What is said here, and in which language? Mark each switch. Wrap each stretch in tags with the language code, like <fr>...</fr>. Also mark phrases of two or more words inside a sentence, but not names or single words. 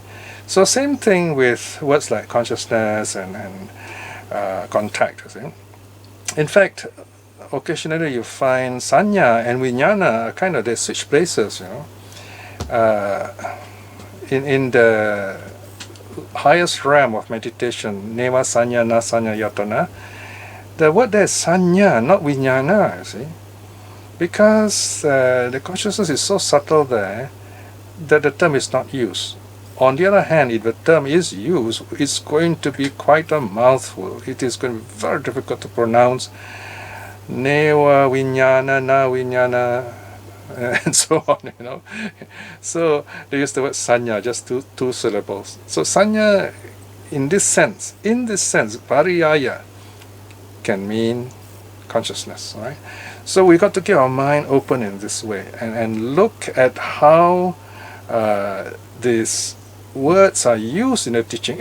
<en>So same thing with words like consciousness and contact, you see. In fact, occasionally you find sanya and vijnana kind of, they switch places, in the highest realm of meditation,</en> <pi>neva sanya na sanya yatana,</pi> <en>the word there is sanya, not vijnana, you see. Because the consciousness is so subtle there that the term is not used. On the other hand, if the term is used, it's going to be quite a mouthful. It is going to be very difficult to pronounce.</en> <pi>Neva vijnana, na vijnana,</pi> <en>and so on, So they use the word sanya, just two syllables. So sanya, in this sense, Pariyāya can mean consciousness, right? So we got to keep our mind open in this way and look at how these words are used in the teaching.</en>